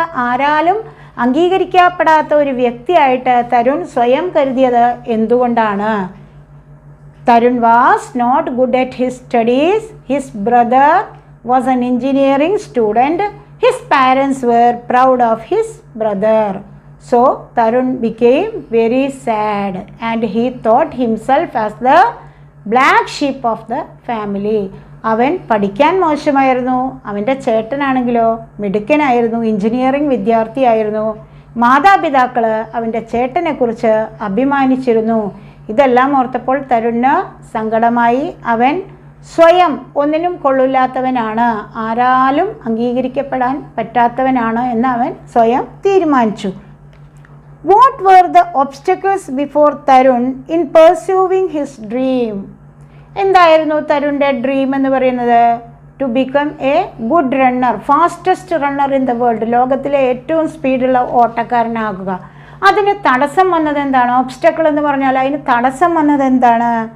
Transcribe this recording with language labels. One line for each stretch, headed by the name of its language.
Malayalam: ആരാലും അംഗീകരിക്കപ്പെടാത്ത ഒരു വ്യക്തിയായിട്ട് തരുൺ സ്വയം കരുതിയത് എന്തുകൊണ്ടാണ്?
English: Tarun was not good at his studies. His brother was an engineering student. His parents were proud of his brother. So Tarun became very sad and he thought himself as the black sheep of the family.
Malayalam: അവൻ പഠിക്കാൻ മോശമായിരുന്നു, അവൻ്റെ ചേട്ടനാണെങ്കിലോ മിടുക്കനായിരുന്നു, engineering വിദ്യാർത്ഥിയായിരുന്നു. മാതാപിതാക്കൾ അവൻ്റെ ചേട്ടനെക്കുറിച്ച് അഭിമാനിച്ചിരുന്നു. ഇതെല്ലാം ഓർത്തപ്പോൾ തരുണിന് സങ്കടമായി. അവൻ സ്വയം ഒന്നിനും കൊള്ളില്ലാത്തവനാണ്, ആരാലും അംഗീകരിക്കപ്പെടാൻ പറ്റാത്തവനാണ് എന്ന് അവൻ സ്വയം തീരുമാനിച്ചു.
English: What were the obstacles before Tarun in pursuing his dream?
Malayalam: എന്തായിരുന്നു തരുണിൻ്റെ ഡ്രീം എന്ന് പറയുന്നത്?
English: to become a good runner, fastest runner in the world,
Malayalam: ലോകത്തിലെ ഏറ്റവും സ്പീഡുള്ള ഓട്ടക്കാരനാകുക. അതിന് തടസ്സം വന്നത് എന്താണ്? ഒബ്സ്റ്റക്കിൾ എന്ന് പറഞ്ഞാൽ അതിന് തടസ്സം വന്നത് എന്താണ്?